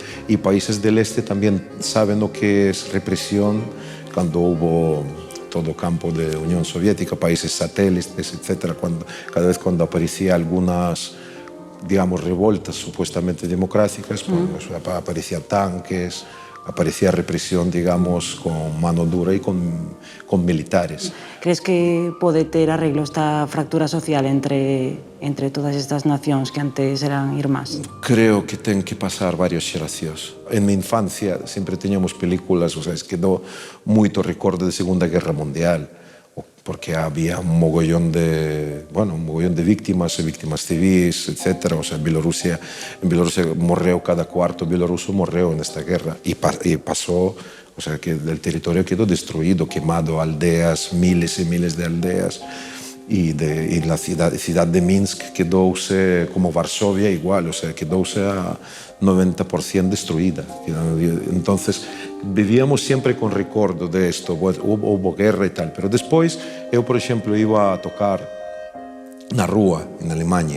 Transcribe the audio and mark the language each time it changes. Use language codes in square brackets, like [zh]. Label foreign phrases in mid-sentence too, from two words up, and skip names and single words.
[es] Y países del este también saben lo que es represión cuando hubo todo campo de Unión Soviética, países satélites, etc. Cada vez cuando aparecía algunas, digamos, revoltas supuestamente democráticas, pues, aparecían tanques, aparecía represión, digamos, con mano dura y con militares. [gl] Crees que pode ter arreglo esta fractura social entre todas estas nacións que antes eran irmás? Creo que ten que pasar varias xeracións. [es] En mi infancia [gl] sempre teñamos películas, o sea, quedou moito recordo de Segunda Guerra Mundial, porque había un mogollón de víctimas, víctimas civis, etc. O sea, en Bielorrusia morreu cada cuarto bielorruso morreu nesta guerra e pasou, o sea, [es] que el territorio quedó destruido, quemado, aldeas, miles y miles de aldeas, y la ciudad de Minsk quedóse como Varsovia igual, o sea, quedóse a 90% destruida. Entonces, vivíamos siempre con recuerdo de esto, hubo guerra y tal, pero después, yo, por ejemplo, iba a tocar [gl] na rúa, [es] en Alemania.